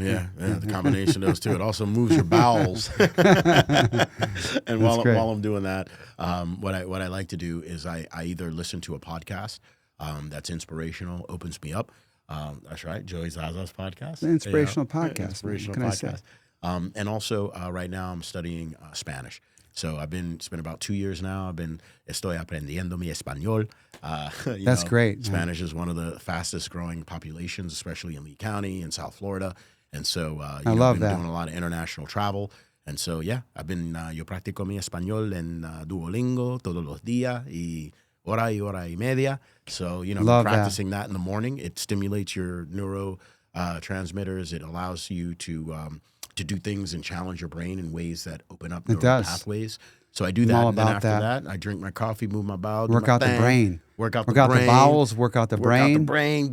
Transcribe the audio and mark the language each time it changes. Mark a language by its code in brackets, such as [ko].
[en] Yeah, the combination of those two. It also moves your bowels. And while I'm doing that, what I like to do is I either listen to a podcast that's inspirational, opens me up. That's right, Joey Zaza's podcast. The inspirational podcast. Inspirational what can podcast. And also, right now I'm studying Spanish. So it's been about 2 years now. [es] Estoy aprendiendo mi español. [en] That's great. Spanish is one of the fastest growing populations, especially in Lee County in South Florida. And so I love I've been that. doing a lot of international travel. And so, I've been, [es] yo practico mi español en Duolingo todos los días y hora y media. [en] So, practicing that in the morning, it stimulates your neurotransmitters. It allows you to do things and challenge your brain in ways that open up neural pathways. So I do that, and then after that, I drink my coffee, move my bowels, work out the brain. Work out the bowels, work out the brain.